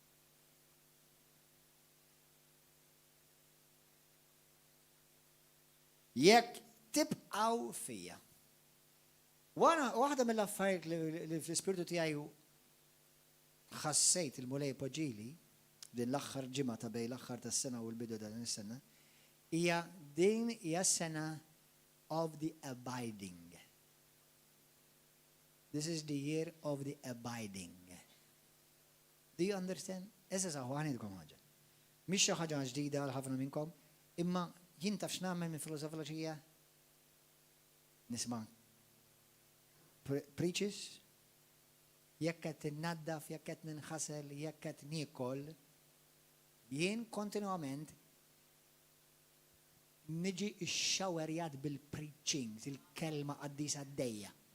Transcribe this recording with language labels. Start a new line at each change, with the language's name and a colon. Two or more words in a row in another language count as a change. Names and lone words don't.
Maltese: Jekk tibqgħu fija. Waħda mill-affarijiet li fl-ispirtu tiegħi ħassejt il-mulej poġġili din l-aħħar ġimgħa ta' bejn l-aħħar tas-sena u l-bidu ta' din is-sena hija din hija sena
English: of the abiding. This is the year of the abiding. Do you understand?
Maltese: Issa saħu ħanidkom ħaġa. Mhix xi ħaġa ġdida għal ħafna minnkom, imma jien taf x'nagħmel minn filosofija nisma' preaches, jekk qed innaddaf, jekk qed ninħasel, jekk qed niekol, jien kontinwament niġi xxawerjat bil-preaching, il-kelma qaddisa għaddejja.